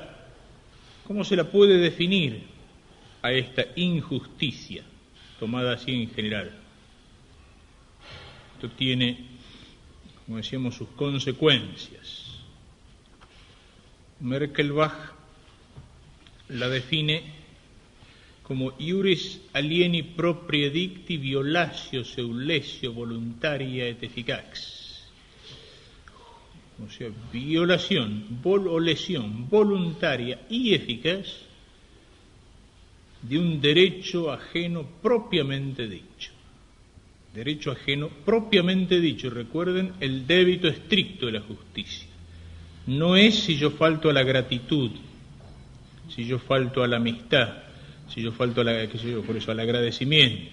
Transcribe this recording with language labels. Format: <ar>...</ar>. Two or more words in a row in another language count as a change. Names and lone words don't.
<es>¿Cómo se la puede definir a esta injusticia, tomada así en general? Esto tiene, como decíamos, sus consecuencias. Merkelbach la define como</es> <la>iuris alieni proprie dicti violatio seulesio voluntaria et efficax.</la> <es>O sea, violación o lesión voluntaria y eficaz de un derecho ajeno propiamente dicho. Derecho ajeno propiamente dicho. Recuerden el débito estricto de la justicia. No es si yo falto a la gratitud, si yo falto a la amistad, si yo falto al agradecimiento.</es>